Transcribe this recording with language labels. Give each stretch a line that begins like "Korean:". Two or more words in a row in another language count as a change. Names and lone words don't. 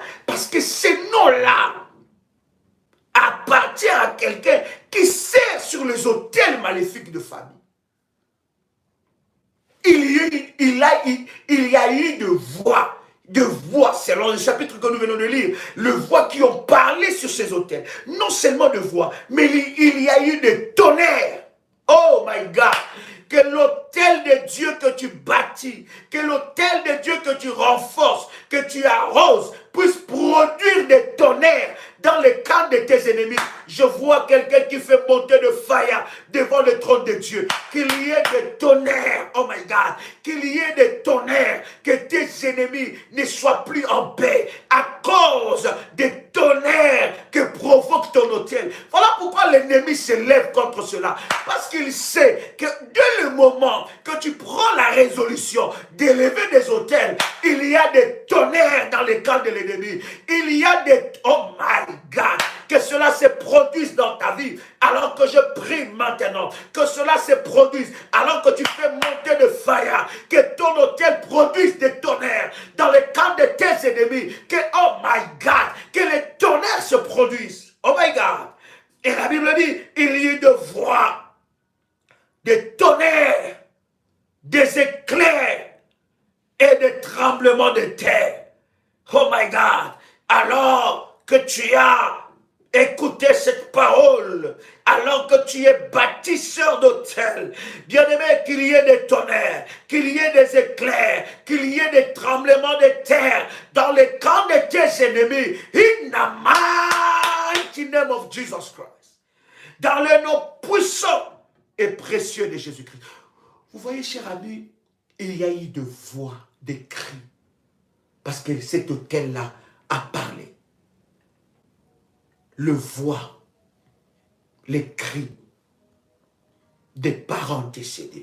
French: Parce que ces noms-là appartiennent à quelqu'un qui sert sur les autels maléfiques de famille. Il y a eu de voix, selon le chapitre que nous venons de lire, les voix qui ont parlé sur ces autels. Non seulement de voix, mais il y a eu des tonnerres.
English: Oh my God!
French: Que l'autel de Dieu que tu bâtis, que l'autel de Dieu que tu renforces, que tu arroses, puisse produire des tonnerres dans le camp de tes ennemis. Je vois quelqu'un qui fait monter de fire devant le trône de Dieu. Qu'il y ait des tonnerres,
English: oh my God,
French: qu'il y ait des tonnerres, que tes ennemis ne soient plus en paix à cause des tonnerres que provoque ton autel. Voilà pourquoi l'ennemi se lève contre cela. Parce qu'il sait que dès le moment que tu prends la résolution d'élever des autels, il y a des tonnerres dans les camps de l'ennemi. Il y a des...
English: Oh my God!
French: Que cela se produise dans ta vie alors que je prie maintenant. Que cela se produise alors que tu fais monter de fire. Que ton autel produise des tonnerres dans les camps de tes ennemis. Que,
English: oh my God,
French: que les tonnerres se produisent.
English: Oh my God.
French: Et la Bible dit, il y a eu de voix, des tonnerres, des éclairs et des tremblements de terre.
English: Oh my God.
French: Alors que tu as écoutez cette parole, alors que tu es bâtisseur d'autel, bien-aimé, qu'il y ait des tonnerres, qu'il y ait des éclairs, qu'il y ait des tremblements de terre dans les camps de tes ennemis,
English: in the mighty name of Jesus Christ,
French: dans le nom puissant et précieux de Jésus-Christ. Vous voyez, cher ami, il y a eu de voix, des cris, parce que cet autel-là a parlé. Le voix, les cris des parents décédés.